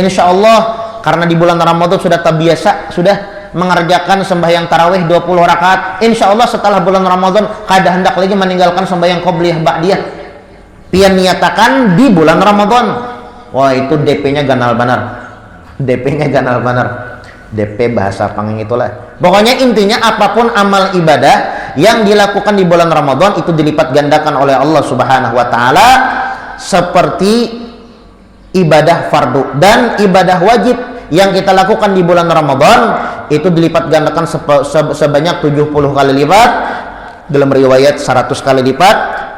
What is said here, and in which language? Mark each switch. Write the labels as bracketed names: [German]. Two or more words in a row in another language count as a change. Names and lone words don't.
[Indonesian] Insyaallah karena di bulan Ramadan sudah terbiasa, sudah mengerjakan sembahyang tarawih 20 rakaat. [Banjar] Insyaallah setelah bulan Ramadan kada hendak lagi meninggalkan sembahyang qobliyah ba'diyah. Pian niatakan di bulan Ramadan. Wah, itu DP-nya ganal benar. DP-nya ganal benar. DP bahasa panging itulah. [Indonesian] Pokoknya intinya apapun amal ibadah yang dilakukan di bulan Ramadan itu dilipat gandakan oleh Allah [Arabic] Subhanahu wa taala [Indonesian] seperti ibadah fardu, dan ibadah wajib yang kita lakukan di bulan Ramadan itu dilipat gandakan sebanyak 70 kali lipat, dalam riwayat 100 kali lipat,